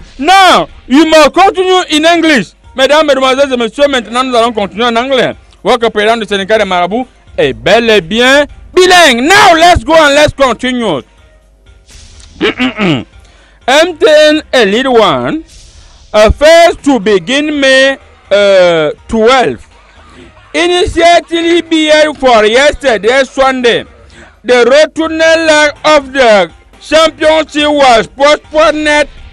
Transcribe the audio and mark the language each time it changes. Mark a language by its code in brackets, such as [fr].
[en] Now, you must continue in English. [fr] Mesdames, mesdemoiselles et messieurs, maintenant nous allons continuer en anglais. Votre président du syndicat de Marabout est bel et bien bilingue. [en] Now, let's go and let's continue. MTN et Lil One, phase 2 begin May 12. Initially being for yesterday Sunday, the return leg of the championship was postponed